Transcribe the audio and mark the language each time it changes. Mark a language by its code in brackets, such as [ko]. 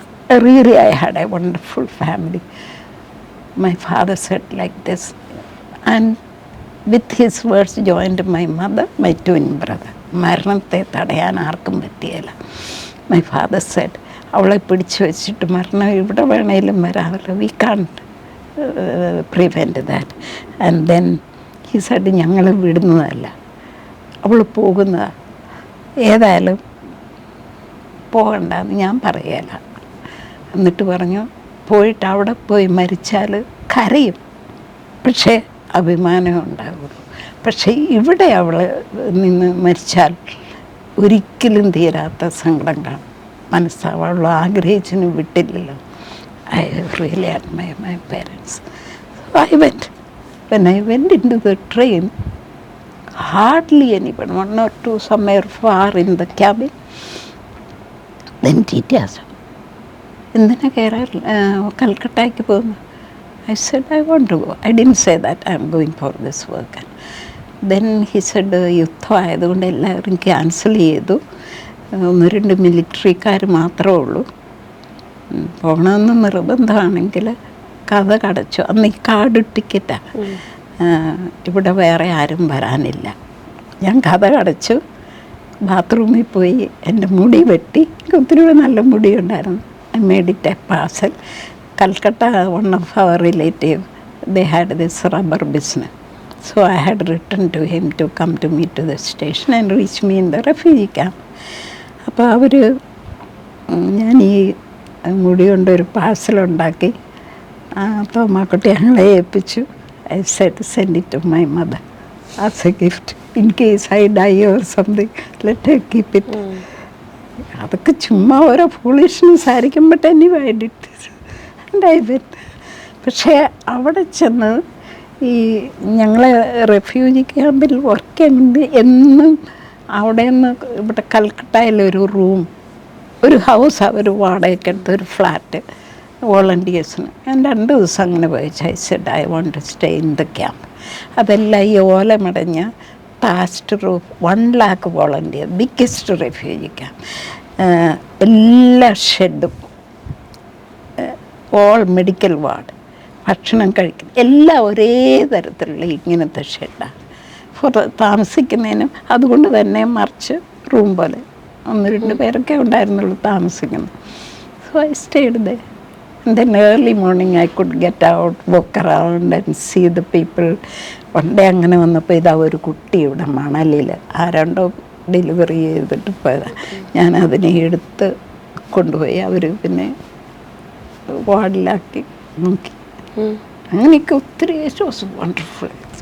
[en] Really, I had a wonderful family. My father said like this, and with his words joined my mother, my twin brother. [ml] മരണത്തെ തടയാൻ ആർക്കും പറ്റിയില്ല. [en] My father said, [ml] അവളെ പിടിച്ചു വെച്ചിട്ട് മരണം ഇവിടെ വേണേലും വരാമല്ലോ, [en] we can't prevent that. And then he said, [ml] ഞങ്ങൾ വിടുന്നതല്ല, അവൾ പോകുന്നതാ, ഏതായാലും പോകണ്ടെന്ന് ഞാൻ പറയല. എന്നിട്ട് പറഞ്ഞു, പോയിട്ട് അവിടെ പോയി മരിച്ചാൽ കരയും, പക്ഷേ അഭിമാനം ഉണ്ടാകുള്ളൂ. പക്ഷേ ഇവിടെ അവൾ നിന്ന് മരിച്ചാൽ ഒരിക്കലും തീരാത്ത സങ്കടം കാണും, മനസ്സാവൾ ആഗ്രഹിച്ചിന് വിട്ടില്ലല്ലോ. [en] I really admire my parents. So I went. When I went into the train, hardly anyone, 1 or 2 somewhere far in the cabin. Then Titi asked, [ml] എന്തിനാ കൽക്കട്ടയ്ക്ക് പോകുന്നു? [en] I said, I want to go. I didn't say that I am going for this work. [ml] Then he said, യുദ്ധം ആയതുകൊണ്ട് എല്ലാവരും cancel ചെയ്തു, 1-2 മിലിറ്ററിക്കാർ മാത്രമേ ഉള്ളൂ, പോകണമെന്ന് നിർബന്ധമാണെങ്കിൽ കഥ കടച്ചു. അന്ന് ഈ കാർഡ് ടിക്കറ്റാണ്, ഇവിടെ വേറെ ആരും വരാനില്ല. ഞാൻ കഥ കടച്ചു, ബാത്റൂമിൽ പോയി എൻ്റെ മുടി വെട്ടി, ഒത്തിരി നല്ല മുടി ഉണ്ടായിരുന്നു. [en] I made it a parcel. Calcutta, one of our relatives, they had this rubber business. So I had written to him to come to me to the station and reach me in the refugee camp. [ml] അപ്പോൾ അവർ, ഞാൻ ഈ മുടി കൊണ്ട് ഒരു parcel ഉണ്ടാക്കി തോമാക്കുട്ടി ഞങ്ങളെ ഏൽപ്പിച്ചു. [en] I said, send it to my mother as a gift. In case I die or something, let her keep it. [ml] അതൊക്കെ ചുമ്മാ ഓരോ ഫൂളിഷ്നെസ് ആയിരിക്കും. [en] But anyway I did this and I went. [ml] പക്ഷേ അവിടെ ചെന്ന് ഈ ഞങ്ങളെ റെഫ്യൂജി ക്യാമ്പിൽ വർക്ക് ചെയ്യുന്നത് എന്നും അവിടെ നിന്ന് ഇവിടെ കൽക്കട്ടയിലൊരു റൂം, ഒരു ഹൗസ് അവർ വാടകയ്ക്ക് എടുത്ത്, ഒരു ഫ്ലാറ്റ് വോളണ്ടിയേഴ്സിന്. ഞാൻ 2 ദിവസം അങ്ങനെ പോയി. [en] I said I want to stay in the camp. [ml] അതെല്ലാം ഈ ഓലമടഞ്ഞ താസ്റ്റ് roof, 1 lakh volunteer, [en] Biggest refugee camp. [ml] എല്ലാ ഷെഡും, [en] all medical ward, [ml] ഭക്ഷണം കഴിക്കും എല്ലാം ഒരേ തരത്തിലുള്ള ഇങ്ങനത്തെ ഷെഡാണ് താമസിക്കുന്നതിനും. അതുകൊണ്ട് തന്നെ മറിച്ച് റൂം പോലെ 1-2 പേരൊക്കെ ഉണ്ടായിരുന്നുള്ളൂ താമസിക്കുന്നത്. [en] So I stayed there then early morning I could get out, walk around and see the people. [ml] പണ്ടേ അങ്ങനെ വന്നപ്പോൾ ഇതാ ഒരു കുട്ടി ഇവിടെ മണലിൽ ആരാണ്ടോ ഡെലിവറി ചെയ്തിട്ട് പോയതാണ്. ഞാൻ അതിനെ എടുത്ത് കൊണ്ടുപോയി അവർ പിന്നെ വാർഡിലാക്കി നോക്കി. അങ്ങനെയൊക്കെ ഒത്തിരി [en] Was wonderful.